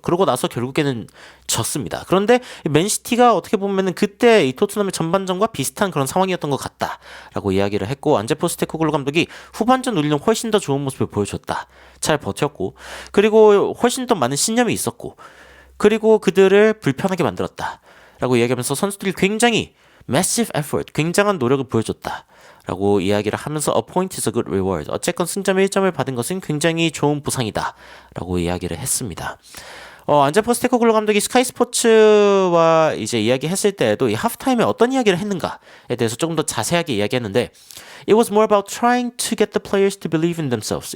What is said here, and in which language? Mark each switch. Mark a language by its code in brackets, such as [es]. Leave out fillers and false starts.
[ko] 그러고 나서 결국에는 졌습니다. 그런데 맨시티가 어떻게 보면은 그때 이 토트넘의 전반전과 비슷한 그런 상황이었던 것 같다라고 이야기를 했고 안제 포스테코글루 감독이 후반전 우리는 훨씬 더 좋은 모습을 보여줬다. 잘 버텼고 그리고 훨씬 더 많은 신념이 있었고 그리고 그들을 불편하게 만들었다. 라고 이야기하면서 선수들이 굉장히 [en] massive effort, [ko] 굉장한 노력을 보여줬다. 라고 이야기를 하면서 [en] a point is a good reward. [ko] 어쨌건 승점 1점을 받은 것은 굉장히 좋은 보상이다. 라고 이야기를 했습니다. 안제 포스테코글루 감독이 스카이 스포츠와 이제 이야기했을 때에도 이 하프타임에 어떤 이야기를 했는가에 대해서 조금 더 자세하게 이야기했는데 [en] It was more about trying to get the players to believe in themselves.